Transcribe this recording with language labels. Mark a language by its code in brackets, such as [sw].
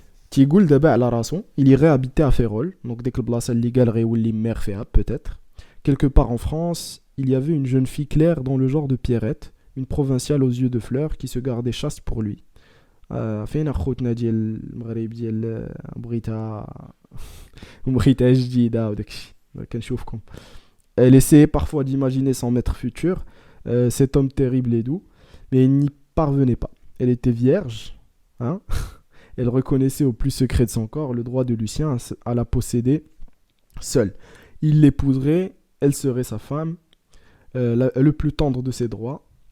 [ar] تيقول دابا على راسو [fr] il irait habiter à Férol, donc [ar] ديك البلاصه اللي قال غيولي مير فيها [fr] peut-être. Quelque part en France, il y avait une jeune fille claire dans le genre de Pierrette, une provinciale aux yeux de fleurs qui se gardait chaste pour lui. [ar] فين اخوتنا ديال المغرب ديال بغيتها جديده وداكشي كنشوفكم. [fr] Elle essayait parfois d'imaginer son maître futur, cet homme terrible et doux, mais elle n'y parvenait pas. Elle était vierge, hein. Elle reconnaissait au plus secret de son corps le droit de Lucien à la posséder seule. Il l'épouserait, elle serait sa femme, le plus tendre de ses droits.